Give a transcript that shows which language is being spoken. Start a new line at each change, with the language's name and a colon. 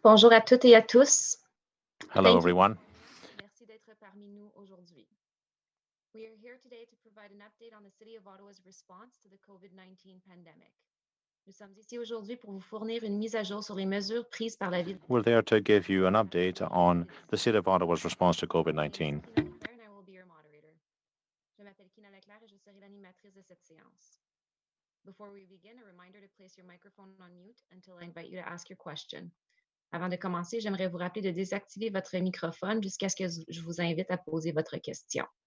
French: Bonjour à toutes et à tous.
English: Hello, everyone.
French: Merci d'être parmi nous aujourd'hui.
English: We are here today to provide an update on the City of Ottawa's response to the COVID-19 pandemic.
French: Nous sommes ici aujourd'hui pour vous fournir une mise à jour sur les mesures prises par la ville.
English: We're there to give you an update on the City of Ottawa's response to COVID-19. And I will be your moderator.
French: Je m'appelle Kina Leclerc et je serai l'animatrice de cette séance.
English: Before we begin, a reminder to place your microphone on mute until I invite you to ask your question.
French: Avant de commencer, j'aimerais vous rappeler de désactiver votre microphone jusqu'à ce que je vous invite à poser votre question.